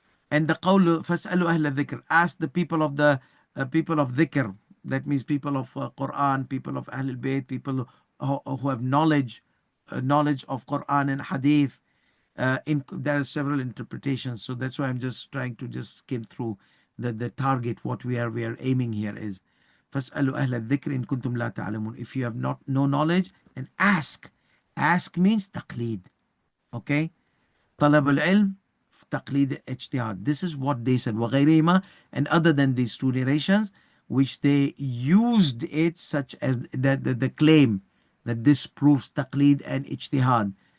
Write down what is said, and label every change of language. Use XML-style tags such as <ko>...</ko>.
<en>And the qawl</en> <ar>fas'alu ahl dhikr,</ar> <en>ask the people of the people of dhikr. That means people of Quran, people of Ahlul Bayt, people who have knowledge of Quran and Hadith. There are several interpretations, so that's why I'm just trying to just skim through the target. What we are aiming here is</en> <ar>فَاسْأَلُوا أَهْلَ الذِّكْرِ إِن كُنْتُمْ لَا تَعْلَمُونَ.</ar> <en>If you have no knowledge, then ask. Ask means taqleed. Okay?</en> <ar>طلب العلم تقليد اجتهاد.</ar> <en>This is what they said.</en> <ar>وغيرهما,</ar> <en>and other than these two narrations, which they used it such as the claim that this proves taqleed and ijtihad.</en>